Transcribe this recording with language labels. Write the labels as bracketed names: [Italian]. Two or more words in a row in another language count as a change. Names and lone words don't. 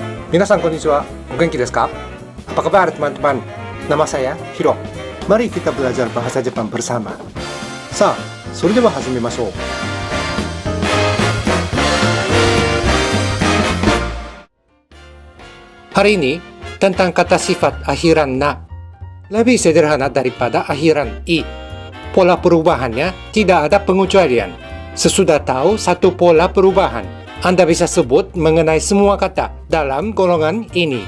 [Japanese] 皆さんこんにちは、お元気ですか? [Indonesian] Apa kabar teman-teman? Nama saya Hiro. Mari kita belajar bahasa Jepang bersama. [Japanese] Sa, それでは始めましょう. [Indonesian] Hari ini tentang kata sifat akhiran na. Lebih sederhana daripada akhiran i. Pola perubahannya tidak ada pengecualian. Sesudah tahu satu pola perubahan, Anda bisa sebut mengenai semua kata dalam golongan ini.